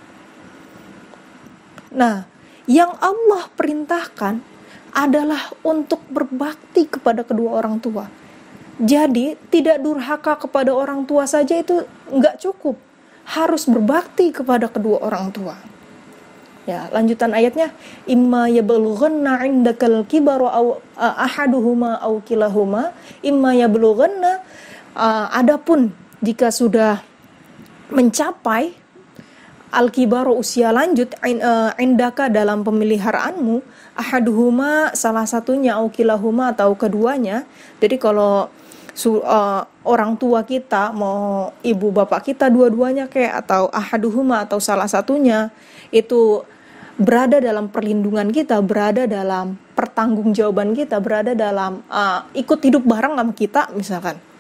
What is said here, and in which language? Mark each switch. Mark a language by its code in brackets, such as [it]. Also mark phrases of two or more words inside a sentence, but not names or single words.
[id] Nah, yang Allah perintahkan adalah untuk berbakti kepada kedua orang tua. Jadi, tidak durhaka kepada orang tua saja itu enggak cukup. Harus berbakti kepada kedua orang tua. Ya, lanjutan ayatnya, [ar] إما يبلغن عندك الكبر أحدهما أو كلاهما، إما يبلغن, [id] adapun jika sudah mencapai al-kibaru usia lanjut, indaka dalam pemeliharaanmu, ahaduhuma salah satunya, [ar] أو كلاهما [id] atau keduanya. Jadi kalau orang tua kita, mau ibu bapak kita dua-duanya kayak, atau ahaduhuma atau salah satunya, itu berada dalam perlindungan kita, berada dalam pertanggungjawaban kita, berada dalam ikut hidup bareng sama kita misalkan,